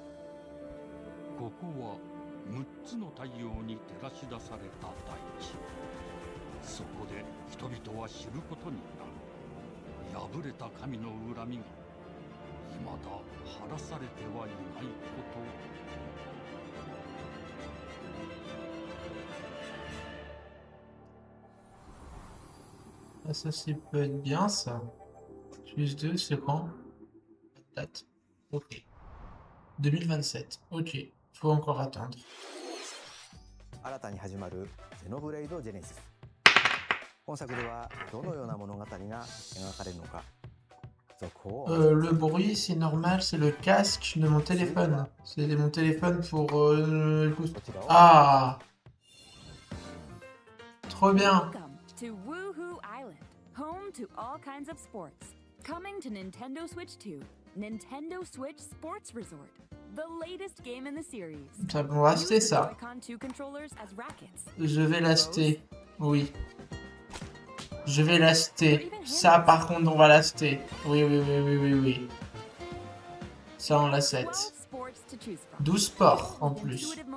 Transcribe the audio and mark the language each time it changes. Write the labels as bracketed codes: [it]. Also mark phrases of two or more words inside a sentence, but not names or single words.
[ja] ここは6つの太陽に照らし出された大地。そこで人々は知ることになる。破れた神の恨みが未だ晴らされてはいないこと。 [fr] Ah, ça, peut être bien, ça. Plus 2, c'est quand? Date. Ok. 2027. Ok. Faut encore attendre. [ja] 新たに始まるゼノブレイドジェネシス。本作ではどのような物語が描かれるのか。 [fr] Le bruit, c'est normal, c'est le casque de mon téléphone. C'est mon téléphone pour... Ah! Trop bien! [en] To Woohoo Island, home to all kinds of sports. Coming to Nintendo Switch 2, Nintendo Switch Sports Resort, the latest game in the series. [fr] Ça va l'acheter, ça. Je vais l'acheter. Oui. Je vais l'acheter. Ça, par contre, on va l'acheter. Oui, oui, oui, oui, oui, oui. Ça, on l'achète. 12 sports, en plus.